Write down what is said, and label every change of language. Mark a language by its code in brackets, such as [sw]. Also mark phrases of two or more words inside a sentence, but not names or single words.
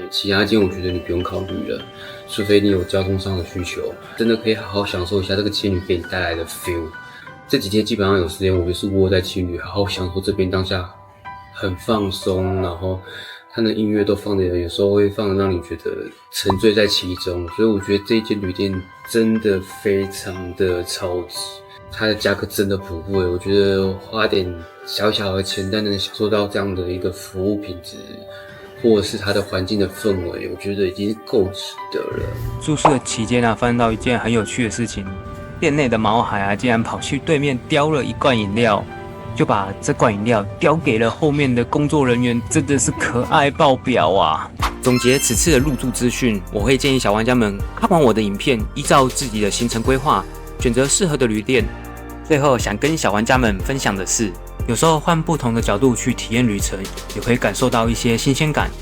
[zh] 其他間我覺得你不用考慮了，除非你有交通上的需求，真的可以好好享受一下這個青旅給你帶來的 feel。這幾天基本上有時間，我就是窩在青旅，好好享受這邊當下很放鬆，然後他的音樂都放的，有時候會放的讓你覺得沉醉在其中。所以我覺得這一間旅店真的非常的超值，它的價格真的不貴，我覺得花點小小的錢，但能享受到這樣的一個服務品質，或者是它的環境的氛圍，我覺得已經夠值得了。住宿的期間发生到一件很有趣的事情，店內的毛孩竟然跑去对面叼了一罐飲料，就把這罐飲料叼給了後面的工作人員，真的是可愛爆表啊！總結此次的入住資訊，我會建議小玩家們看完我的影片，依照自己的行程規劃，選擇適合的旅店。最後想跟小玩家們分享的是，有時候換不同的角度去體驗旅程，也可以感受到一些新鮮感。